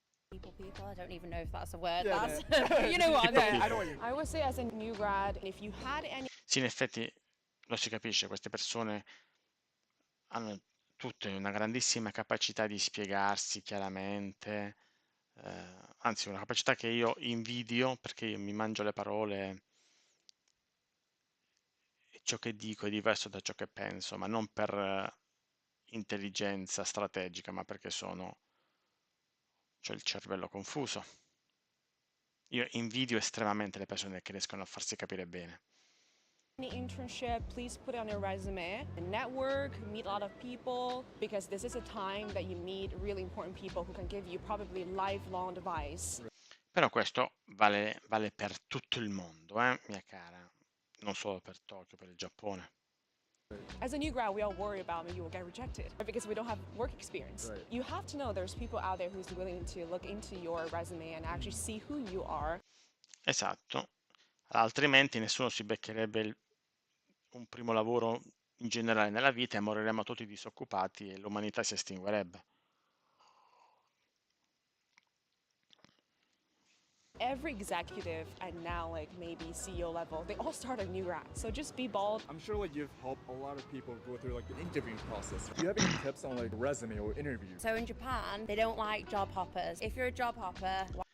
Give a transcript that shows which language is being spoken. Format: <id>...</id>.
<en>People, I don't even know if that's a word. Yeah, That's, you know what I mean. I know what you. I would say as a new grad, if you had any.</en> <it>Sì, in effetti lo si capisce, queste persone hanno tutte una grandissima capacità di spiegarsi chiaramente, anzi una capacità che io invidio perché io mi mangio le parole e ciò che dico è diverso da ciò che penso, ma non per intelligenza strategica, ma perché c'ho il cervello confuso. Io invidio estremamente le persone che riescono a farsi capire bene.</it> <en>Any internship, please put it on your resume. Network, meet a lot of people, because this is a time that you meet really important people who can give you probably lifelong advice.</en> <it>Però questo vale per tutto il mondo, mia cara, non solo per Tokyo, per il Giappone.</it> <en>As a new grad, we all worry about maybe we'll get rejected because we don't have work experience. Right. You have to know there's people out there who's willing to look into your resume and actually see who you are.</en> <it>Esatto, altrimenti nessuno si beccherebbe un primo lavoro in generale nella vita e moriremmo tutti disoccupati e l'umanità si estinguerebbe.</it> <en>Every executive and now like maybe CEO level, they all start a new grad. So just be bold. I'm sure like you've helped a lot of people go through like the interviewing process. Do you have any tips on like resume or interview? So in Japan, they don't like job hoppers. If you're a job hopper,</en>